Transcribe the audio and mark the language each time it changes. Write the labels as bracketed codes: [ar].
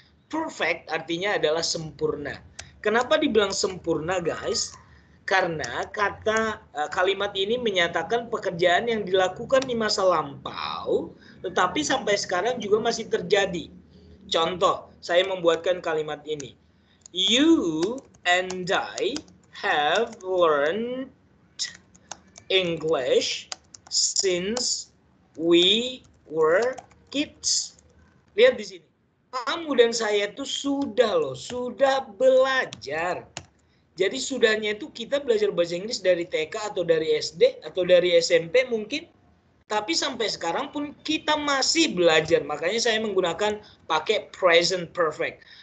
[id] Perfect artinya adalah sempurna. Kenapa dibilang sempurna, guys? Karena kalimat ini menyatakan pekerjaan yang dilakukan di masa lampau, tetapi sampai sekarang juga masih terjadi. Contoh, saya membuatkan kalimat ini. [en] You and I have learned English since we were kids. [id] Lihat di sini. Kamu dan saya itu sudah belajar. Jadi sudahnya itu kita belajar bahasa Inggris dari TK atau dari SD atau dari SMP mungkin. Tapi sampai sekarang pun kita masih belajar. Makanya saya menggunakan pakai present perfect.